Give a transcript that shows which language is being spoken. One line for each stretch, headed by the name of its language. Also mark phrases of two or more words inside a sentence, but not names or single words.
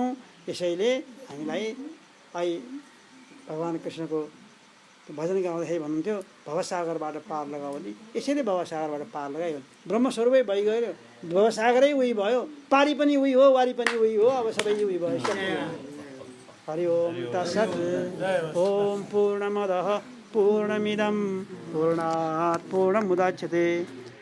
Nepali: यसैले हामीलाई अहिले भगवान् कृष्णको भजन गाउँदाखेरि भन्नुहुन्थ्यो, भवसागरबाट पार लगाऊ भने। यसैले भवसागरबाट पार लगायो। ब्रह्मस्वरूपै भइगयो, भवसागरै उही भयो, पारी पनि उही हो, वारी पनि उही हो, अब सबै उही भयो।
Sanskrit: हरि ओम तत्सत्। ओम पूर्णमदः पूर्णमिदं पूर्णात् पूर्णमुदच्यते